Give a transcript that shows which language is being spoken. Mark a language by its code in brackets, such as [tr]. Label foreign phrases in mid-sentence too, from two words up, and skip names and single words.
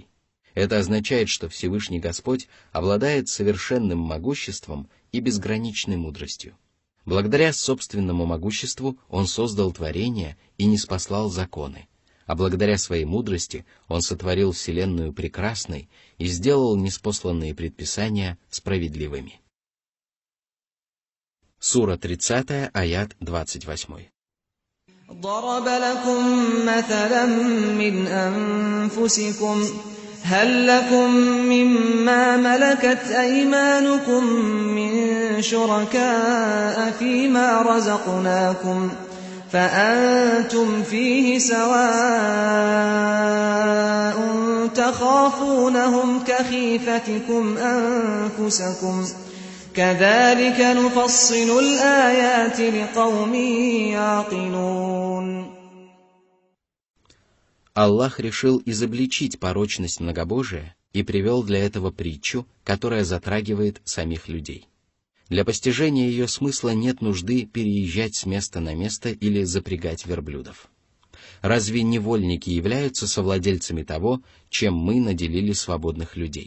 [ru] Это означает, что Всевышний Господь обладает совершенным могуществом и безграничной мудростью. Благодаря собственному могуществу Он создал творения и ниспослал законы, а благодаря своей мудрости Он сотворил вселенную прекрасной и сделал ниспосланные предписания справедливыми. Сура 30, аят 28. [ar] ضرب لكم مثلا من أنفسكم هل لكم مما ملكت أيمانكم من شركاء فيما رزقناكم فأنتم فيه سواء تخافونهم كخيفتكم أنفسكم كذلك نفصل الآيات لقوم يعقلون. [ru] Аллах решил изобличить порочность многобожия и привел для этого притчу, которая затрагивает самих людей. Для постижения ее смысла нет нужды переезжать с места на место или запрягать верблюдов. Разве невольники являются совладельцами того, чем мы наделили свободных людей?